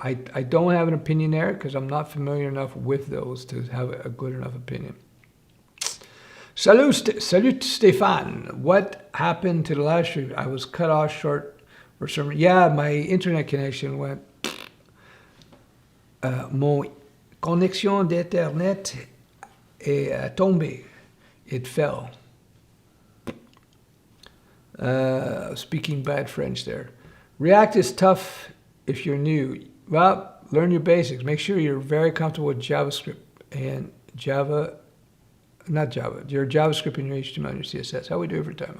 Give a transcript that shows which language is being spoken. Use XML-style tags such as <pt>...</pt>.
<en>I don't have an opinion there because I'm not familiar enough with those to have a good enough opinion. Salut Stefan. What happened to the last stream? I was cut off short for some. Yeah, my internet connection went.</en> <fr>Mon connexion d'internet est tombée.</fr> <en>It fell. Speaking bad French there. React is tough if you're new. Well, learn your basics. Make sure you're very comfortable with JavaScript and your JavaScript and your HTML and your CSS. How we do every time.</en>